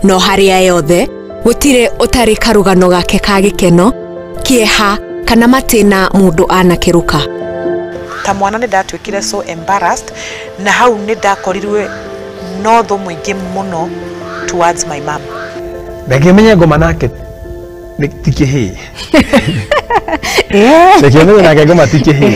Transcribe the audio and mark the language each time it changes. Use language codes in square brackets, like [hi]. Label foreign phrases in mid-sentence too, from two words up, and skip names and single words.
[ki] no haria yothe gutire utari karugano gake ka gikeno kieha kana matina mundu anakiruka. Ta mwana ni ndatwikire [en] so embarrassed [ki] na hau ni ndakorirwe no tho mwingi muno [en] towards my mom. [ki] Ndakimenya ngoma nake tikihi. Ndakimenya nake ngoma tikihi.